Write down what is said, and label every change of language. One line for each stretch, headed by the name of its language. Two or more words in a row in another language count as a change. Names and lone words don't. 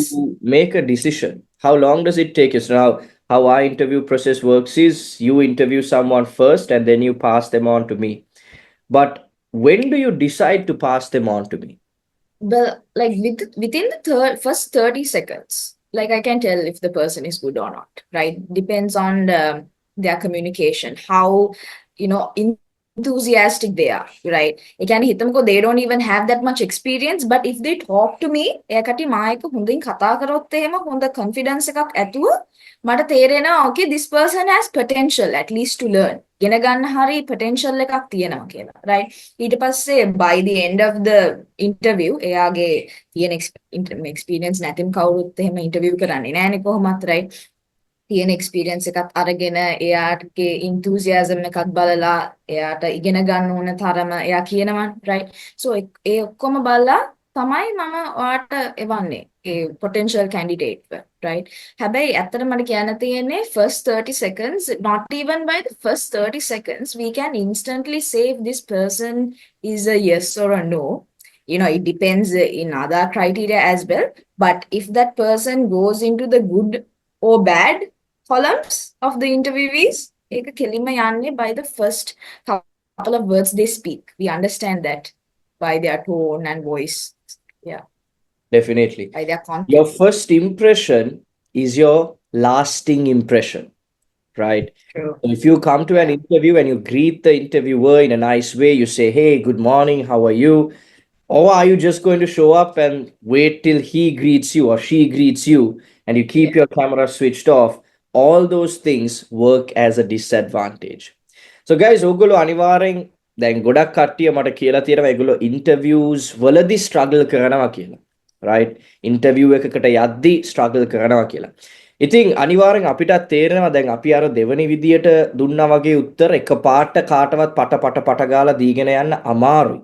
English: to make a decision how long does it take you so now how our interview process works is you interview someone first and then you pass them on to me but when do you decide to pass them on to me well like within the first 30 seconds like I can tell if the person is good or not right depends on their communication how you know enthusiastic they are right
Sinhala: ඒ කියන්නේ හිතමුකෝ
English: they don't even have that much experience but if they talk to me
Sinhala: එයා කටි මා එක්ක හොඳින් කතා කරොත් එහෙම හොඳ confidence එකක් ඇතුව මට තේරෙනවා
English: okay this person has potential at least to learn ඉගෙන
Sinhala: ගන්න හරි potential එකක් තියෙනවා කියලා right ඊට පස්සේ
English: by the end of the interview
Sinhala: එයාගේ තියෙන experience නැතිනම් කවුරුත් එහෙම interview කරන්නේ නැහැනේ කොහොමත් right තියෙන experience එකත් අරගෙන එයාගේ enthusiasm එකත් බලලා එයාට ඉගෙන ගන්න ඕන තරම එයා කියනවා
English: right so
Sinhala: ඒ ඔක්කොම බලලා තමයි මම ඔයාට එවන්නේ
English: potential candidate, right?
Sinhala: හැබැයි ඇත්තට මට කියන්න තියෙන්නේ
English: first 30 seconds, not even by the first 30 seconds, we can instantly say if this person is a yes or a no. You know, it depends in other criteria as well. But if that person goes into the good or bad columns of the interviewees,
Sinhala: ඒක කෙලින්ම යන්නේ
English: by the first couple of words they speak. We understand that by their tone and voice. Yeah, Definitely. by their content. Your first impression is your lasting impression, right? True. If you come to an interview and you greet the interviewer in a nice way, you say, "Hey, good morning, how are you?" Or are you just going to show up and wait till he greets you or she greets you and you keep your camera switched off? All those things work as a disadvantage. So, guys,
Sinhala: ඔගොල්ලෝ අනිවාර්යෙන් දැන් ගොඩක් කට්ටිය මට කියලා තියෙනවා ඒගොල්ලෝ interviews වලදී struggle කරනවා කියලා. Right? Interview එකකට යද්දී struggle කරනවා කියලා. ඉතින් අනිවාර්යෙන් අපිටත් තේරෙනවා දැන් අපි අර දෙවනි විදියට දුන්නා වගේ උත්තර එකපාරට කාටවත් පට ගාලා දීගෙන යන්න අමාරුයි.